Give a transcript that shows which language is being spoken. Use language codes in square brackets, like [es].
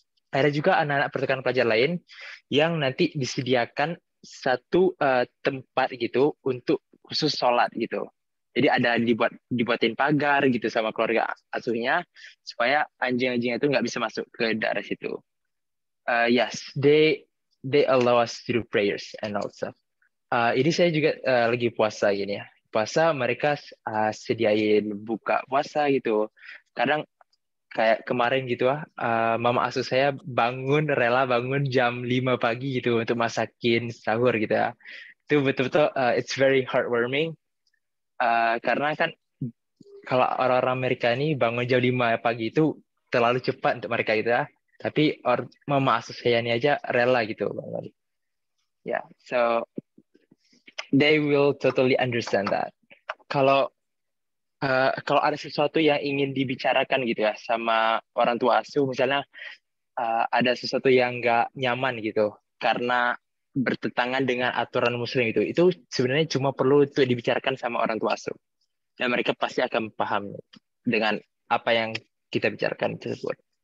[id] Ada juga anak-anak pertukaran pelajar lain yang nanti disediakan satu tempat gitu untuk khusus sholat gitu. Jadi ada dibuatin pagar gitu sama keluarga asuhnya supaya anjing-anjingnya itu nggak bisa masuk ke daerah situ. [en] Yes, they allow us to do prayers and also. [id] Ini saya juga lagi puasa gini ya. Puasa mereka sediain buka puasa gitu. Kadang kayak kemarin gitu mama asuh saya rela bangun jam 5 pagi gitu untuk masakin sahur gitu ya. Itu betul-betul [en] it's very heartwarming [id] karena kan kalau orang-orang Amerika ini bangun jam 5 pagi itu terlalu cepat untuk mereka gitu ya. Tapi mama asuh saya ini aja rela gitu bangun. [en] Yeah, so they will totally understand that. [id] Kalau ada sesuatu yang ingin dibicarakan gitu ya sama orang tua asuh, misalnya ada sesuatu yang nggak nyaman gitu karena bertentangan dengan aturan Muslim itu sebenarnya cuma perlu untuk dibicarakan sama orang tua asuh dan mereka pasti akan paham dengan apa yang kita bicarakan tersebut.